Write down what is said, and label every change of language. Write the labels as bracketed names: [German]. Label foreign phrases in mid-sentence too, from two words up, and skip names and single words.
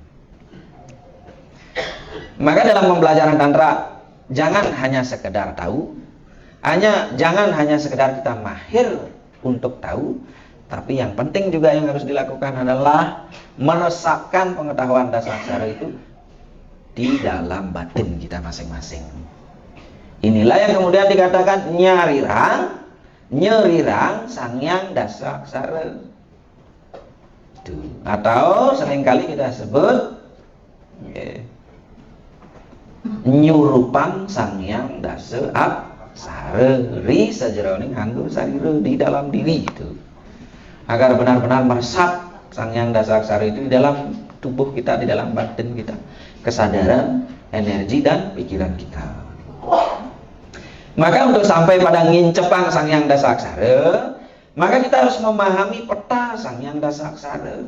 [Indonesian] Maka dalam pembelajaran tantra jangan hanya sekedar tahu, jangan hanya sekedar kita mahir untuk tahu, tapi yang penting juga yang harus dilakukan adalah meresapkan pengetahuan dasaksara itu di dalam batin kita masing-masing. Inilah yang kemudian dikatakan nyerirang Sangyang Dasaksara. Atau seringkali kita sebut [Balinese] nyurupang Sangyang Dasaksara ri sajeroning anggur sarira, [Indonesian] di dalam diri itu. Agar benar-benar meresap Sangyang Dasaksara itu di dalam tubuh kita, di dalam batin kita, kesadaran, energi dan pikiran kita. Maka untuk sampai pada ngincepang Sangyang Dasaksara, maka kita harus memahami peta Sangyang Dasaksara.